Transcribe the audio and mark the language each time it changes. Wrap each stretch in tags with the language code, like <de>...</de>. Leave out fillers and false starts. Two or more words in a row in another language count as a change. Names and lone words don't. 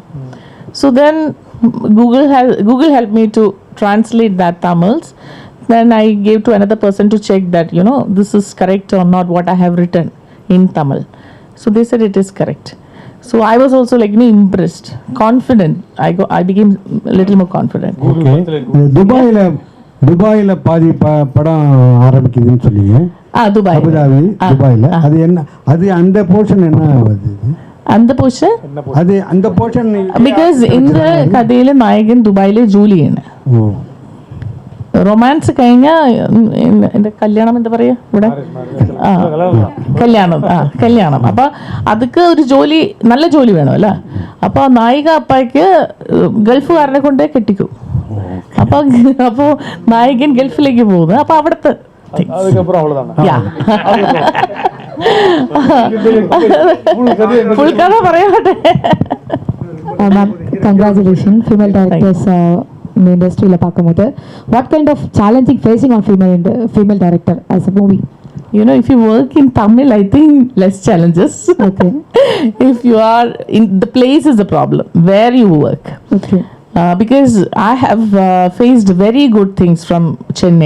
<en>So then Google helped me to translate that Tamils. Then I gave to another person to check that this is correct or not what I have written in Tamil. So they said it is correct. So I was also impressed, confident. I became a little more confident.</en> <ta>துபாயில பாதி படம் ஆரம்பிக்குதுன்னு சொல்லிங்க. Dubai. அபுதாபி, துபாயில. அது என்ன, அது அந்த போர்ஷன் என்ன ஆகுது? அந்த പോർഷൻ അത് அந்த போர்ஷன்</ta> <ml>ബിക്കോസ് இந்த കഥയിലെ നായകൻ ദുബായിലെ ജോലിയാണ്. റൊമാൻസ് കഴിഞ്ഞാൽ എൻ്റെ കല്യാണം എന്താ പറയാ ഇവിടെ, കല്യാണം. അപ്പൊ അതൊക്കെ ഒരു ജോലി, നല്ല ജോലി വേണമല്ല. അപ്പൊ നായിക അപ്പായ്ക്ക് ഗൾഫുകാരനെ കൊണ്ട് കെട്ടിക്കും. അപ്പൊ നായകൻ ഗൾഫിലേക്ക് പോകുന്നു. അപ്പൊ അവിടുത്തെ ഫുൾ കഥ പറയാട്ടെ.</ml> <en>ma'am, congratulation. female directors</en> <ta>இந்த இண்டஸ்ட்ரியில் பார்க்கும்போது</ta> <en>what kind of challenging facing on female director as a movie? If you work in Tamil, I think less challenges. Okay. If you are in the place is the problem where you work. Okay. Because I have faced very good things from Chennai.</en>